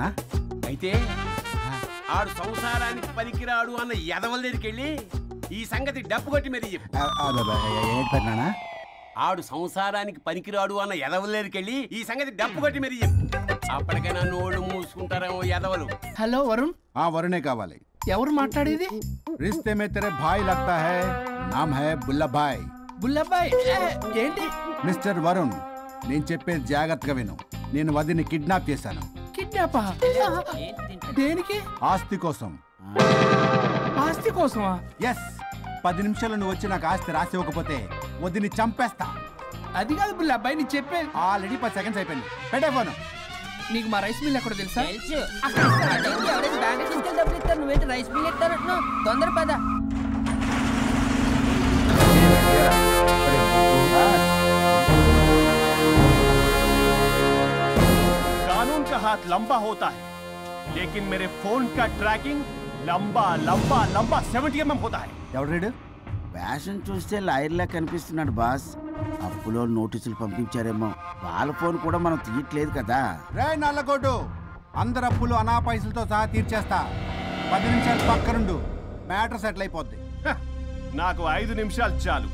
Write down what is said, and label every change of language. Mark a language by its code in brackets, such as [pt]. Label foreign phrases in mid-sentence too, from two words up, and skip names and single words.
[te] అయితే ఆడు సంసారానికి పనికిరాడు అన్న ఎదవల దగ్గరికి వెళ్ళి ఈ సంగతి డప్పు కొట్టి మరి చెప్పు. పెద్దనాన్న, ఆడు సంసారానికి పనికిరాడు అన్న ఎదవల దగ్గరికి వెళ్ళి ఈ సంగతి డప్పు కొట్టి మరి చెప్పు. అప్పటికైనా నోళ్ళు మూసుకుంటారేమో ఎదవలు. హలో వరుణ్. వరుణే కావాలి. ఎవరు మాట్లాడేది? [hi] रिश्ते में तेरे भाई लगता है, नाम है बुल्लभाई. [te] బుల్లబ్బాయ్ ఏంటి? మిస్టర్ వరుణ్, నేను చెప్పేది జాగ్రత్తగా విను. నేను వదిని కిడ్నాప్ చేశాను. కిడ్నాపా? దేనికి? ఆస్తి కోసం. ఆస్తి కోసమా? ఎస్. 10 నిమిషాలు నువ్వు వచ్చి నాకు ఆస్తి రాసి ఇవ్వకపోతే వదిని చంపేస్తా. అది కాదు బుల్లబ్బాయ్, నీ చెప్పేది. [en] already 10 seconds [te] అయిపోయింది. పెట్టే ఫోను. నీకు మా [en] rice mill [te] ఎక్కడ తెలుసా? నువ్వేంటి [en] rice mill [te] ఎత్తారంటున్నావు? తొందర పద. [hi] कानून का हाथ लंबा होता है, लेकिन मेरे फोन का ट्रैकिंग लंबा लंबा लंबा 70 mm होता है. [te] ఎవడు ఫ్యాషన్ చూస్తే లాయర్లా కనిపిస్తున్నాడు బాస్. అప్పులో నోటీసులు పంపించారేమో. వాళ్ళ ఫోన్ కూడా మనం తీయట్లేదు కదా. రే నల్లగొడ్డు, అందరు అప్పులు అనా పైసలతో సహా తీర్చేస్తా. 10 నిమిషాలు పక్కనుండు, [en] matter settle [te] అయిపోద్ది. నాకు 5 నిమిషాలు చాలు.